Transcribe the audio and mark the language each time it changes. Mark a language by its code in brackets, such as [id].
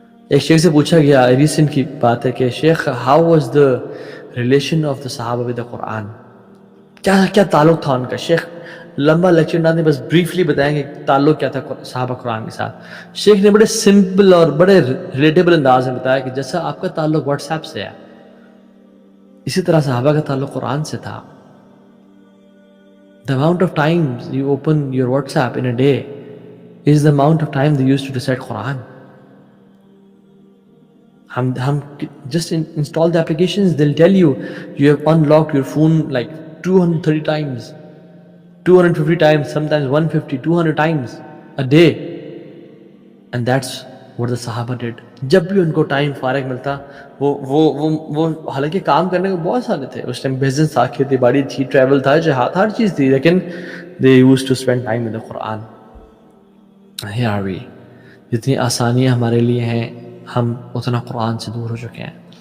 [ur] ایک شیخ سے پوچھا گیا, ریسنٹ کی بات ہے, کہ [en] شیخ how was the relation of the صحابہ with the Quran, [ur] کیا تعلق تھا ان کا. شیخ لمبا لیکچر نہ دیں, بس بریفلی بتائیں گے تعلق کیا تھا صحابہ قرآن کے ساتھ. شیخ نے بڑے سمپل اور بڑے ریلیٹیبل انداز میں بتایا کہ جیسا آپ کا تعلق واٹس ایپ سے ہے, اسی طرح صحابہ کا تعلق قرآن سے تھا. [en] The amount of times you open your WhatsApp in a day is the amount of time they used to recite Quran. ہم just install the applications, they'll tell you you have unlocked your phone like 230 times, 250 times, sometimes 150, 200 times a day. And that's what the Sahaba did. [ur] جب بھی ان کو time فارغ ملتا, وہ حالانکہ کام کرنے کو بہت سارے تھے اس ٹائم, بزنس تھا, کھیتی باڑی تھی, ٹریول تھا, جہاد, ہر چیز تھی, لیکن [en] they used to spend time with the Quran. Here are we. [ur] جتنی آسانیاں ہمارے لیے ہیں, ہم اتنا قرآن سے دور ہو چکے ہیں.